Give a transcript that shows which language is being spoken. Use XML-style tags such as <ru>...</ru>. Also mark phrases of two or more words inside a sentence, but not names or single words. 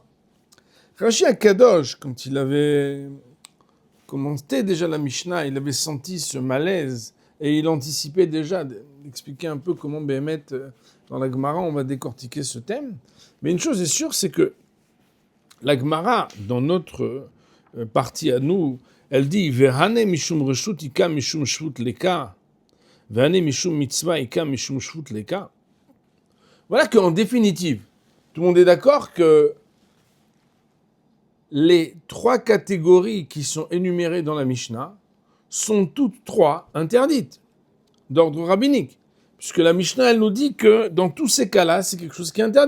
<he>רש"י הקדוש,</he> <fr>quand il avait commenté déjà la Mishnah, il avait senti ce malaise, et il anticipait déjà d'expliquer un peu comment Béhémet, dans la Gemara, on va décortiquer ce thème. Mais une chose est sûre, c'est que la Gemara, dans notre partie à nous, elle dit</fr> <he>והני משום רשות איכא משום שבות ליכא, והני משום מצוה איכא משום שבות ליכא.</he> <fr>Voilà qu'en définitive, tout le monde est d'accord que les 3 catégories qui sont énumérées dans la Mishnah sont toutes 3 interdites d'ordre rabbinique. Puisque la Mishnah, elle nous dit que dans tous ces cas-là, c'est quelque chose qui est interdit.</fr>